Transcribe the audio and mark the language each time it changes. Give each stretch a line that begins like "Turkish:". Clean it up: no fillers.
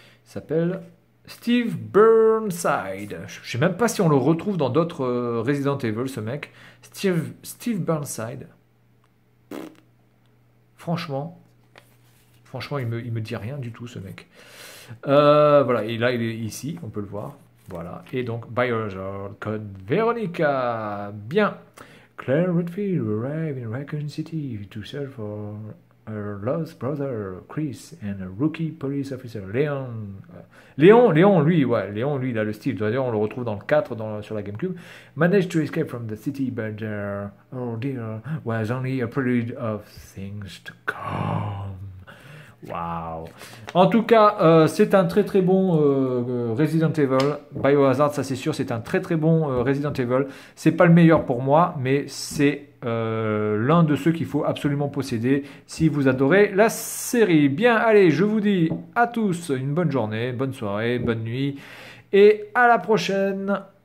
French: Il s'appelle Steve Burnside. Je ne sais même pas si on le retrouve dans d'autres Resident Evil, ce mec. Steve Burnside. Franchement, il me dit rien du tout, ce mec. Voilà, et là il est ici, on peut le voir. Voilà, et donc Biohazard code Veronica. Bien.
English: Claire Redfield arrived in Raccoon City to search for her lost brother Chris and a rookie police officer Léon.
French: Léon, lui, ouais, Léon, lui, il a le style. D'ailleurs, on le retrouve dans le 4 sur la GameCube.
English: Managed to escape from the city, but there, oh dear, was only a prelude of things to come.
French: Waouh. En tout cas, c'est un très très bon Resident Evil. Biohazard, ça c'est sûr, c'est un très très bon Resident Evil. C'est pas le meilleur pour moi, mais c'est l'un de ceux qu'il faut absolument posséder si vous adorez la série. Bien, allez, je vous dis à tous une bonne journée, bonne soirée, bonne nuit et à la prochaine.